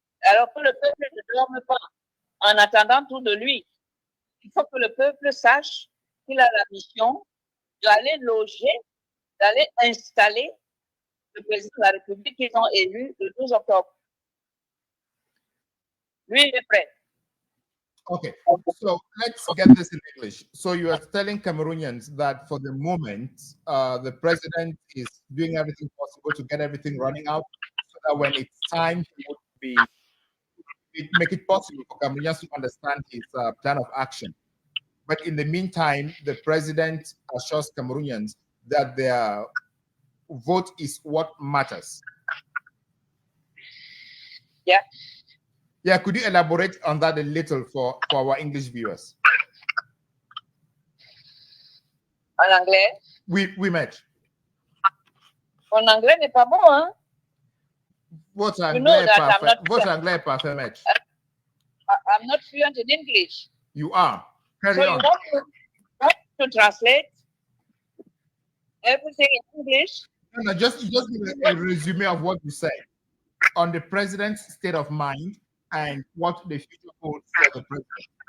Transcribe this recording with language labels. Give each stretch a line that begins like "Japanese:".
French: Alors que le peuple ne dorme pas en attendant tout de lui. Il faut que le peuple sache qu'il a la mission d'aller loger, d'aller installer le président de la République qu'ils ont élu le 12 octobre. Lui, il est prêt.
English: Okay, so let's get this in English. So you are telling Cameroonians that for the moment, the president is doing everything possible to get everything running out, so that when it's time, he would make it possible for Cameroonians to understand his plan of action. But in the meantime, the president assures Cameroonians that their vote is what matters. Yeah. Yeah, could you elaborate on that a little for our English viewers?
French: En anglais? Oui, maître. Mon anglais n'est pas bon, hein? Votre anglais est parfait, maître.
English: I'm not fluent in English. You are. Carry on. You want to translate everything in English? No, just give a resume of what you said. on the president's state of mind and what the future holds for the president.